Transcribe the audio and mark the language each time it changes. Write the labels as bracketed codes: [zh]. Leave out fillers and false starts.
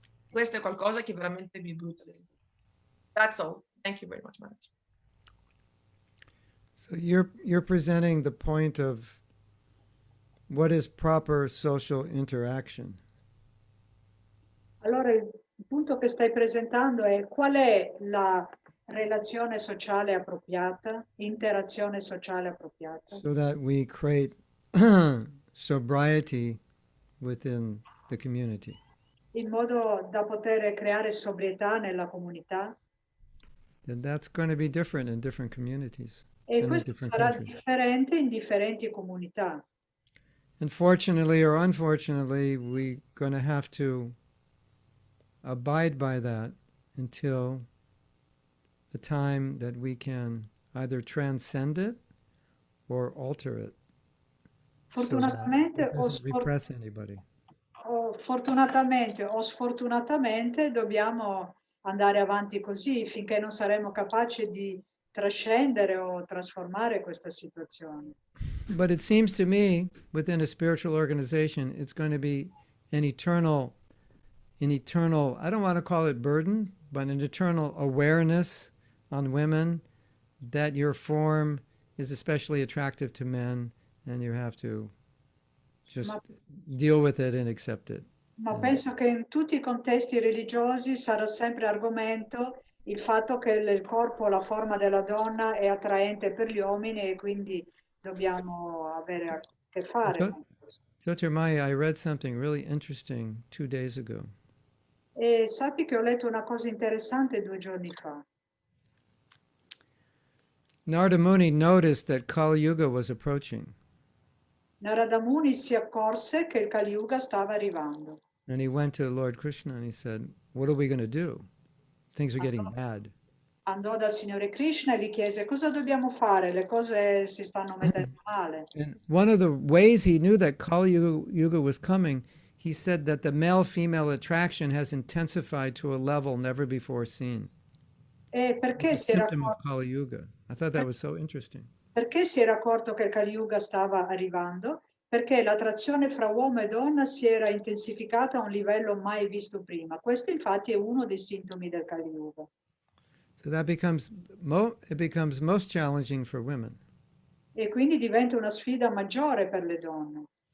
[it] Questo è qualcosa che veramente mi butta dentro. [en] That's all. Thank you very much, Maharaj. So you're presenting the point of what is proper social interaction. [it] Allora il punto che stai presentando è qual è la relazione sociale appropriata, interazione sociale appropriata. [en] So that we create sobriety within the community. [it] In modo da poter creare sobrietà nella comunità. [en] And that's going to be different in different communities. [it] E questo sarà differente in differenti comunità. [en] Unfortunately or unfortunately, we're going to have to abide by that until the time that we can either transcend it or alter it. [it] Fortunatamente, [en] so it doesn't repress anybody. [it] Fortunatamente o sfortunatamente dobbiamo andare avanti così finché non saremo capaci di trascendere o trasformare questa situazione. [en] But it seems to me, within a spiritual organization, it's going to be an eternal, I don't want to call it burden, but an eternal awareness on women that your form is especially attractive to men, and you have to just deal with it and accept it. [it] Ma penso che in tutti i contesti religiosi sarà sempre argomento il fatto che il corpo, la forma della donna è attraente per gli uomini e quindi dobbiamo avere a che fare con questo. [en] Jyotirmaya, I read something really interesting 2 days ago. [it] E sappi che ho letto una cosa interessante 2 giorni fa. [en] Narada Muni noticed that Kali Yuga was approaching. [it] Narada Muni si accorse che il Kali Yuga stava arrivando. [en] And he went to Lord Krishna and he said, what are we going to do? Things are getting bad. [it] Andò dal Signore Krishna e gli chiese cosa dobbiamo fare, le cose si stanno mettendo male. [en] And one of the ways he knew that Kali Yuga was coming, he said that the male-female attraction has intensified to a level never before seen. [it] E perché [en] It's a symptom of Kali Yuga. I thought that was so interesting. [it] Perché si era accorto che il Kali Yuga stava arrivando? Perché l'attrazione fra uomo e donna si era intensificata a un livello mai visto prima. Questo infatti è uno dei sintomi del Kali Yuga. [en] So that becomes most challenging for women. [it] E quindi diventa una sfida maggiore per le donne.